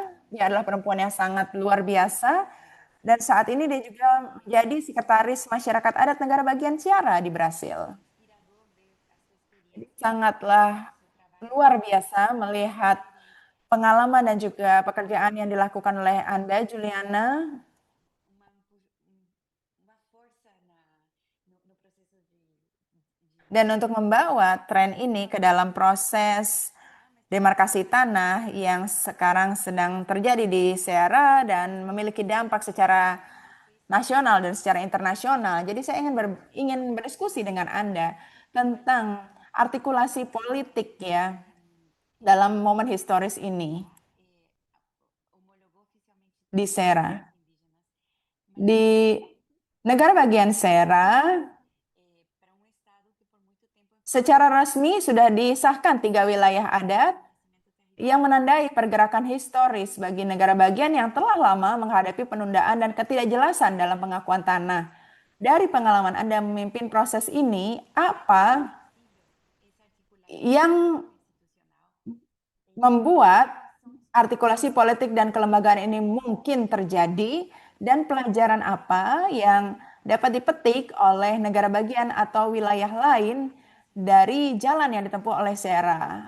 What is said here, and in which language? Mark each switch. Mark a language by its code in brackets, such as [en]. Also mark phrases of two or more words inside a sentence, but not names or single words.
[id] Dia adalah perempuan yang sangat luar biasa. Dan saat ini dia juga menjadi sekretaris masyarakat adat negara bagian Ceará di Brasil. Jadi sangatlah luar biasa melihat pengalaman dan juga pekerjaan yang dilakukan oleh Anda, Juliana. [pt] uma força no processo [id] Dan untuk membawa tren ini ke dalam proses demarkasi tanah yang sekarang sedang terjadi di Ceará dan memiliki dampak secara nasional dan secara internasional. Jadi saya ingin berdiskusi dengan Anda tentang artikulasi politik ya dalam momen historis ini [pt] homologou oficialmente [id] di Ceará. indígenas, Di negara bagian Ceará, [pt] para estado que por muito tempo [id] secara resmi sudah disahkan 3 wilayah adat yang menandai pergerakan historis bagi negara bagian yang telah lama menghadapi penundaan dan ketidakjelasan dalam pengakuan tanah. Dari pengalaman Anda memimpin proses ini, apa yang membuat artikulasi politik dan kelembagaan ini mungkin terjadi dan pelajaran apa yang dapat dipetik oleh negara bagian atau wilayah lain dari jalan yang ditempuh oleh Sera.